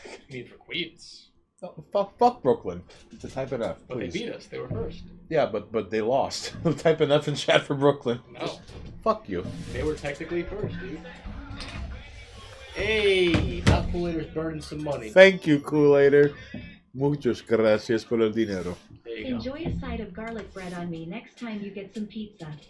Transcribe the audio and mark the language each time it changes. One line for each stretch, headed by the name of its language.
English: mean for Queens? Oh, fuck Brooklyn. To type an F, please. But they beat us. They were first. Yeah, but they lost. Type an F in chat for Brooklyn. No. Just fuck you. They were technically first, dude. Hey, Top Kool-Ader's burning some money. Thank you, Kool-Ader.
Spanish: Muchas gracias por el dinero.
English: Enjoy a side of garlic bread on me next time you get some pizza.